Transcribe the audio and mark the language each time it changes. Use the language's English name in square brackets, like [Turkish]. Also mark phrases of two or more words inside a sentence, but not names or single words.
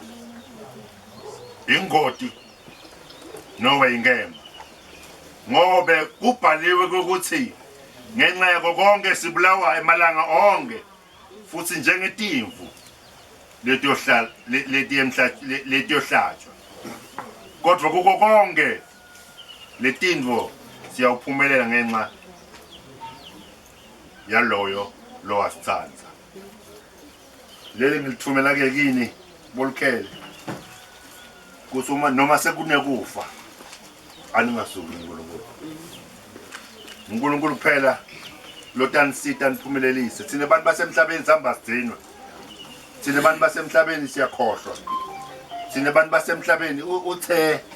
[Swati] ingoti noma ingema ngobe kubhaliwe ukuthi ngenxa yakho konke sibulawa emalanga onke futhi njengetimvu letiyohlatshwa kodwa kuko konke letinvo siyawuphumelela ngenxa yaloyo lowasithandza leli ngilithumela ke kini bolukhele kusuma noma sekunekufa aningasuki uNkulunkulu kuphela lotanisita niphumelelise thina abantu basemhlabeni sihamba sidinwe thina abantu basemhlabeni siyakhohlwa thina abantu basemhlabeni uthe